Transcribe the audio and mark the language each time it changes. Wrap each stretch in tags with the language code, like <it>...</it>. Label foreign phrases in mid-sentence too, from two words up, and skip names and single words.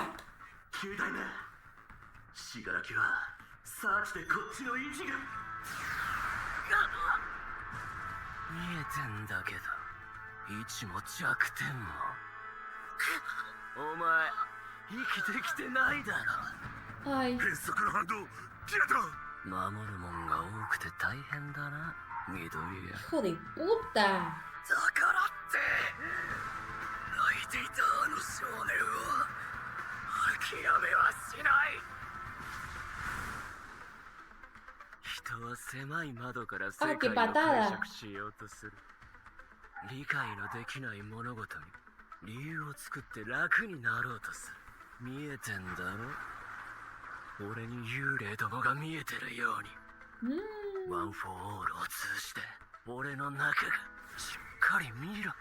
<ja>9 代目死柄木はサーチでこっちの位置が見えてんだけど、位置も弱点も。お前生きてきてないだろ。 Ay. 変則の反動切れた。守るもんが多くて大変だな、緑谷。</ja> <es>Hijo de puta.</es> <ja>だからって泣いていたあの少年は諦めはしない。人は狭い窓から世界を</ja> <es>qué patada.</es> <ja>解釈しようとする。理解のできない物事に理由を作って楽になろうとする。見えてんだろ、俺に幽霊どもが見えてるように。 Mm. ワン・フォー・オールを通じて俺の中がしっかり見ろ。</ja>